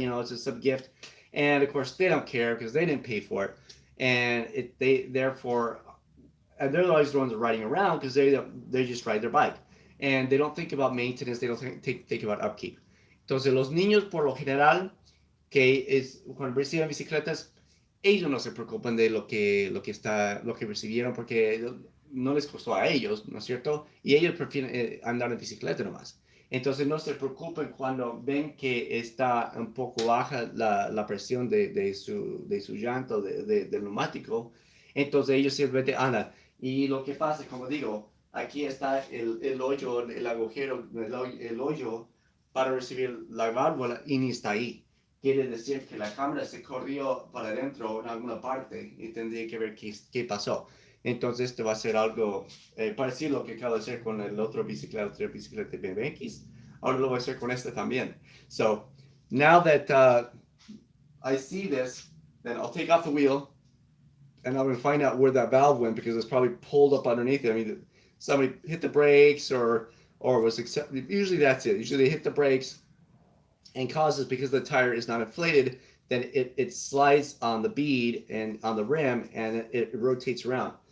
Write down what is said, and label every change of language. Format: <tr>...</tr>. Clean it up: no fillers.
<en>It's just some gift, and of course they don't care because they didn't pay for it, and they therefore, and they're always the ones riding around because they just ride their bike, and they don't think about maintenance. They don't think about upkeep.</en> <es>Entonces los niños por lo general cuando reciben bicicletas, ellos no se preocupan de lo que recibieron porque no les costó a ellos, ¿no es cierto? Y ellos prefieren andar en bicicleta nomás. Entonces no se preocupen cuando ven que está un poco baja la presión de su llanto, del neumático. Entonces ellos simplemente andan. Y lo que pasa, como digo, aquí está el hoyo, el agujero, el hoyo para recibir la válvula y ni está ahí. Quiere decir que la cámara se corrió para adentro en alguna parte y tendría que ver qué pasó. Entonces esto va a ser algo parecido a lo que acabo de hacer con el otro bicicleta BMX. Ahora lo voy a hacer con este también.</es> <en>So now that I see this, then I'll take off the wheel and I'm going to find out where that valve went because it's probably pulled up underneath it. I mean, somebody hit the brakes or was accepted. Usually that's it. Usually they hit the brakes and causes, because the tire is not inflated, then it slides on the bead and on the rim and it rotates around.</en>